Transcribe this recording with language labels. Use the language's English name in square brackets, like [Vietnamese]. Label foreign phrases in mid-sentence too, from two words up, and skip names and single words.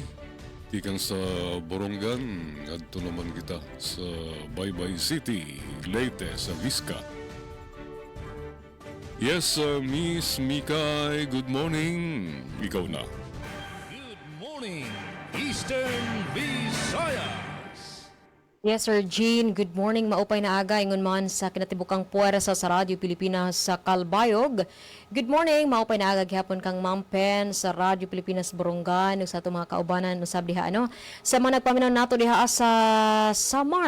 [Waray] Tikan sa Borongan, adto naman kita sa Baybay City, Leyte, sa Vizca. [English] Yes, Miss Mikay, good morning. [Cebuano] Ikaw na. [English] Good morning, Eastern Visayas. Yes, Sir Jean. Good morning. [Waray] Maupay na aga ingon man sa kinatibukang puwersa sa Radyo Pilipinas sa Calbayog. [English] Good morning. [Waray] Maupay na aga [Cebuano] gihapon kang Ma'am Pen sa Radyo Pilipinas Borongan ug sa ato mga kaubanan usab diha sa mga nagpaminaw nato diha sa Samar.